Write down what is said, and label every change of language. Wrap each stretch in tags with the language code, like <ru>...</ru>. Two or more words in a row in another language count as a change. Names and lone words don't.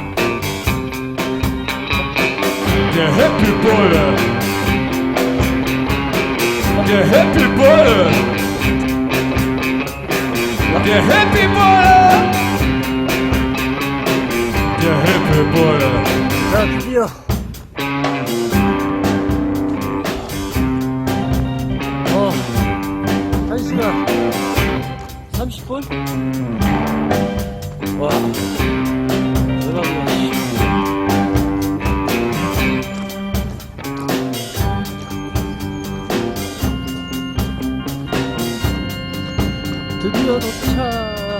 <de>Der Happy Bulle, der Happy Bulle, der Happy Bulle, der Happy Bulle.</de> <ko>자, 드디어. 어, 1시간 30분? 와, 대박이야. 드디어 도착.</ko>